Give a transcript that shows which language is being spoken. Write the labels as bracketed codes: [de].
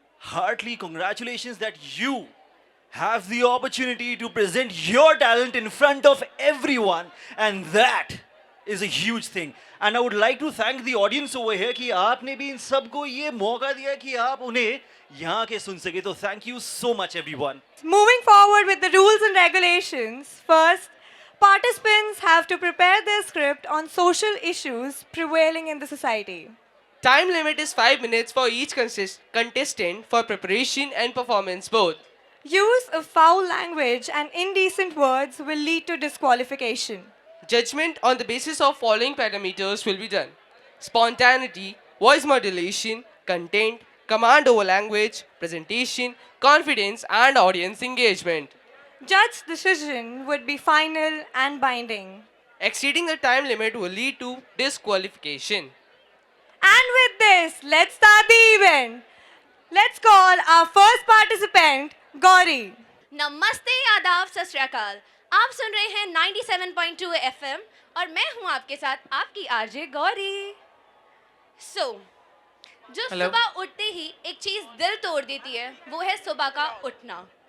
[en] heartily congratulations that you have the opportunity to present your talent in front of everyone and that is a huge thing and I would like to thank the audience over here [hi] कि आपने भी इन सबको ये मौका दिया कि आप उन्हें यहाँ के सुन सके [en] तो thank you so much everyone. Moving forward with the rules and regulations, first, participants have to prepare their script on social issues prevailing in the society. Time limit is 5 minutes for each contestant for preparation and performance both. Use of foul language and indecent words will lead to disqualification. Judgment on the basis of following parameters will be done: spontaneity, voice modulation, content, command over language, presentation, confidence, and audience engagement. Judge's decision would be final and binding. Exceeding the time limit will lead to disqualification. And with this, let's start the event. Let's call our first participant, Gauri. [hi] नमस्ते आदाब सत श्री अकाल। आप सुन रहे हैं 97.2 FM और मैं हूं आपके साथ आपकी आरजे गौरी। जो [en] Hello. [hi] सुबह उठते ही एक चीज दिल तोड़ देती है वो है सुबह का उठना।